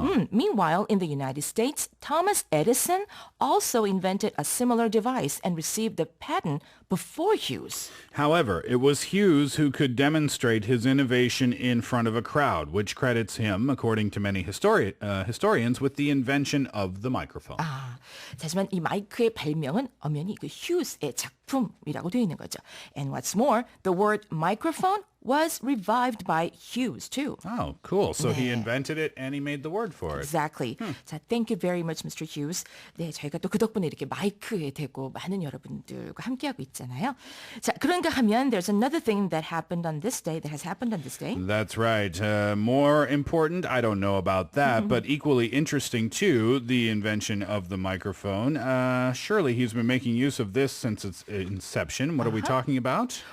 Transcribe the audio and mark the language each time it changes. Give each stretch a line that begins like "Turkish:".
English: Meanwhile, in the United States, Thomas Edison also invented a similar device and received the patent before Hughes. However, it was Hughes who could demonstrate his innovation in front of a crowd, which credits him, according to many historians, with the invention of the microphone.
Korean: 하지만 이 마이크의 발명은 엄연히 그 휴즈의 작품이라고 되어 있는 거죠.
English: And what's more, the word microphone was revived by Hughes too. Oh, cool. So he invented it and he made the word for it. Exactly. 자, thank you very much, Mr. Hughes.
Korean: 네, 저희가 또 그 덕분에 이렇게 마이크에 대고 많은 여러분들과 함께하고 있잖아요. 자, 그런가 하면
English: there's another thing that happened on this day, that has happened on this day. That's right. More important, I don't know about that, but equally interesting too, the invention of the microphone. Surely he's been making use of this since its inception. What are we talking about?